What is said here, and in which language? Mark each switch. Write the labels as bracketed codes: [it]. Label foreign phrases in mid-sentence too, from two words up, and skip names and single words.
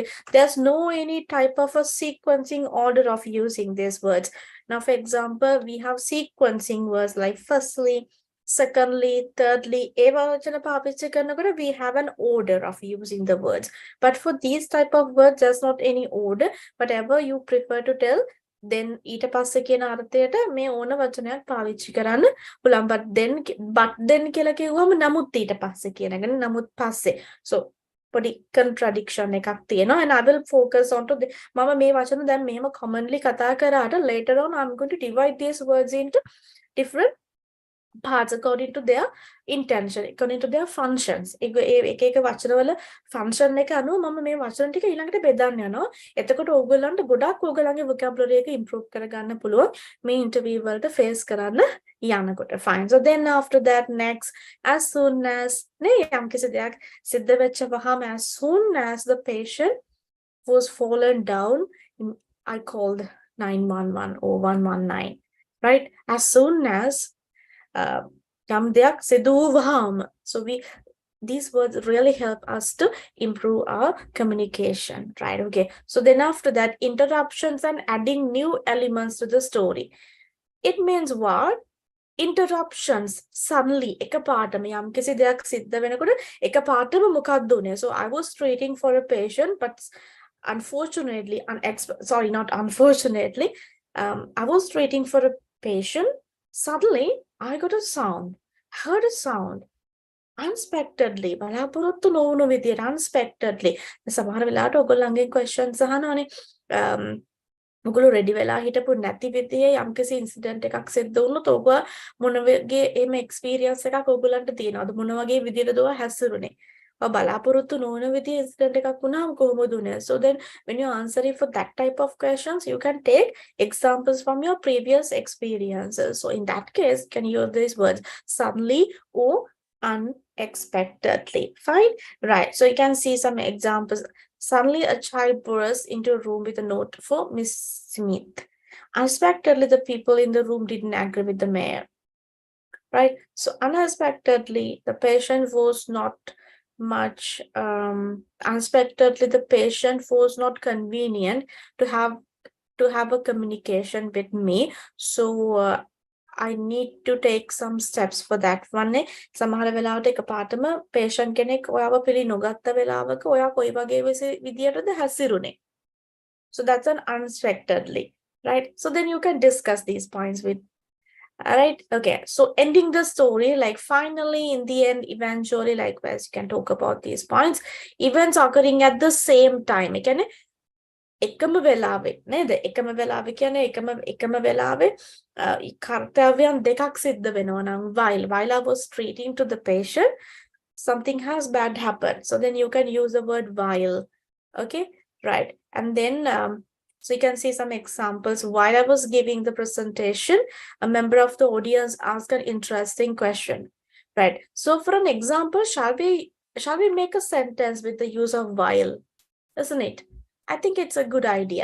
[en] There's no any type of a sequencing order of using these words. Now, for example, we have sequencing words like firstly, secondly, thirdly. We have an order of using the words. But for these type of words, there's not any order. Whatever you prefer to tell, then [si] ඊට පස්සේ කියන අර්ථයට මේ ඕන වචනයක් පාවිච්චි කරන්න පුළුවන්. [en] but then [si] කියලා කිව්වම නමුත් ඊට පස්සේ කියන එක නමුත් පස්සේ. So පොඩි contradiction එකක් තියෙනවා. [en] And I will focus on to [si] මම මේ වචන දැන් මෙහෙම commonly කතා කරාට [en] later on I'm going to divide these words into different parts according to their intention, according to their functions. [si] එක වචනවල function එක අනුව මම මේ වචන ටික ඊළඟට බෙදන්න යනවා. එතකොට ඕගොල්ලන්ට ගොඩක් ඕගොල්ලන්ගේ vocabulary එක improve කරගන්න පුළුවන් මේ interview වලට face කරන්න යනකොට. [en] Fine. So then after that, next, as soon as [si] නේ යම්කිසි දෙයක් සිද්ධ වෙච්ච වහම, [en] as soon as the patient was fallen down, I called 911 or 119, right? As soon as so these words really help us to improve our communication, right? Okay. So then after that, interruptions and adding new elements to the story. It means what? Interruptions suddenly [si] එකපාරටම යම්කිසි දෙයක් සිද්ධ වෙනකොට එකපාරටම මොකක්ද උනේ? [en] So I was treating for a patient, but unfortunately, not unfortunately, I was treating for a patient. Suddenly, I got a sound, heard a sound. [si] unexpectedly බලාපොරොත්තු නොවුණු විදියට unexpectedly සමහර වෙලාවට ඔයගොල්ලන්ගේ questions අහනවානේ ඔයගොල්ලෝ ready වෙලා හිටපු නැති විදිහේ යම්කිසි incident එකක් සිද්ධ වුණොත් ඔබ මොන වගේ එහෙම experience එකක් ඔයගොල්ලන්ට තියෙනවද මොන වගේ විදිහටද ඔය හැසිරුනේ ඔය බලාපොරොත්තු නොවන විදිහේ incident එකක් වුණාම කොහොමද උනේ [en] so then when you answering for that type of questions you can take examples from your previous experiences so in that case you can use these words suddenly or unexpectedly. Fine, right? So you can see some examples. Suddenly, a child bursts into a room with a note for Miss Smith. Unexpectedly, the people in the room didn't agree with the mayor. Right? So unexpectedly, the patient was not much. Unexpectedly, the patient was not convenient to have a communication with me. So I need to take some steps for that one. [si] සමහර වෙලාවට එකපාරටම patient කෙනෙක් ඔයාව පිළි නොගත්ත වෙලාවක ඔයා කොයි වගේ විදියටද හැසිරුනේ. [en] So that's an unexpectedly, right? So then you can discuss these points with. All right. Okay. So ending the story, like finally, in the end, eventually, likewise, you can talk about these points. Events occurring at the same time. Again, [si] එකම වෙලාවේ නේද එකම වෙලාවේ කියන්නේ එකම වෙලාවේ කර්තව්‍යයන් දෙකක් සිද්ධ වෙනවා නම් [en] while I was treating to the patient something has bad happened so then you can use the word while okay right and then so you can see some examples while I was giving the presentation a member of the audience asked an interesting question right so for an example shall we make a sentence with the use of while isn't it I think it's a good idea.